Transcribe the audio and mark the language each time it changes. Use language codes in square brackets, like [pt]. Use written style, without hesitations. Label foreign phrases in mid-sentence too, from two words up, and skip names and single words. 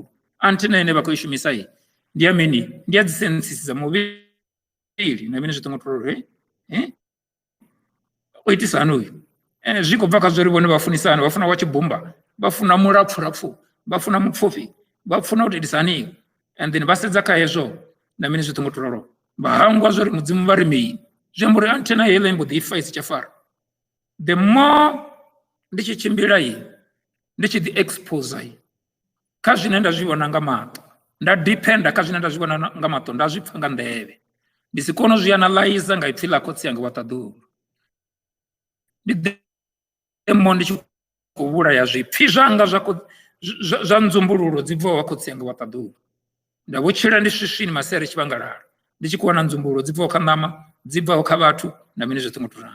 [ve] Antenna ine vha khou i shumisa ndi ya mini ndi ya dzi senses dza muvhili na mini zwi tongo to uri o itisa hani uyu zwi khou bva kha zwori vhone vha funisana vha funa wa tshibumba vha funa mulapfhu vha funa mupfufhi vha funa u itisa hani [en] and then [ve] vha sedza kha hezwo na mini zwi tongo to ralo vha hangwa zwori mudzimu vha ri mini zwi amba uri antenna heiḽa i mbo ḓi ifa i si tsha fara. [en] The more [ve] ndi tshi tshimbila ndi tshi ḓi expose kha zwine nda zwi vhona nga maṱo nda dependa kha zwine nda zwi vhona nga maṱo nda zwi pfha nga nḓevhe ndi si kone u zwi analyze nga ipfhi ḽa khotsi yanga watadulu. Ndi demo ndi tshi khou vhulaya zwipfhi zwanga zwa nzumbululo dzi bvaho khotsi yanga watadulu nda vho tshila ndi swiswini masere tshivhangalala ndi tshi khou wana nzumbululo dzi bvaho kha ṋama dzi bvaho kha vhathu na mini zwoṱhe ngo to ralo.